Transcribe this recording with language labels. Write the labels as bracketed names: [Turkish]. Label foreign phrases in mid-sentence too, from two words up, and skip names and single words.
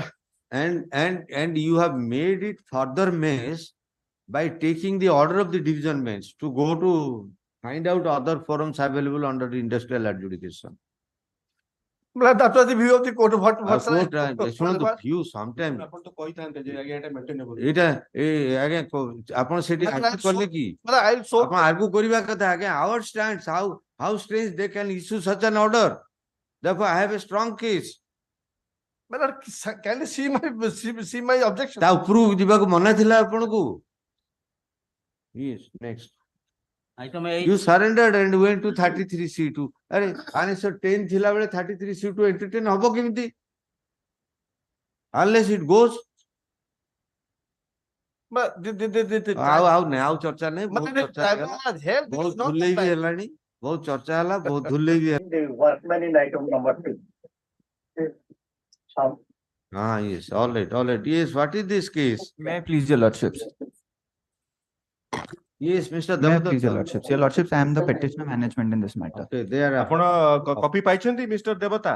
[English] And you have made it further mess by taking the order of the division bench to go to find out other forums available under the industrial adjudication. That was the view of the court. What ଶୁଣନ୍ତୁ view sometimes [Odia] ଆପଣ ତ କହିଥାନ୍ତେ ଯେ ଆଜ୍ଞା ଏଟା maintainable. ଏଇଟା ଆଜ୍ଞା ଆପଣ ସେଠି argue କଲେ କି [English] I'll show. [Odia] ଆପଣ argue କରିବା କଥା ଆଜ୍ଞା [English] our stands how strange they can issue such an order. Therefore I have a strong case. My lord, can you see my objection? [Odia] ତା ଉପରକୁ ଯିବାକୁ ମନା ଥିଲା ଆପଣଙ୍କୁ. [English] Yes, next. Item 8. You surrendered and went to 33C2. [Odia] अरे answer 10 ଥିଲା ବେଳେ 33C2 entertain ହବ କେମିତି? [English] Unless it goes. But [Odia] ଆଉ ନାହିଁ ଆଉ ଚର୍ଚ୍ଚା ନାହିଁ ବହୁତ ଚର୍ଚ୍ଚା ହେଲା ବହୁତ ଧୁଲେଇ ବି ହେଲାଣି ବହୁତ ଚର୍ଚ୍ଚା ହେଲା ବହୁତ ଧୁଲେଇ ବି ହେଲା. [English] The workman in item number 2. Yes, all right. Yes, what is this case? May I please your lordships? Yes, Mr. May I Damodar. please your lordships? Your lordships, I am the petitioner management in this matter. Okay, they are. [Odia] ଆପଣ copy ପାଇଛନ୍ତି Mr. Devata?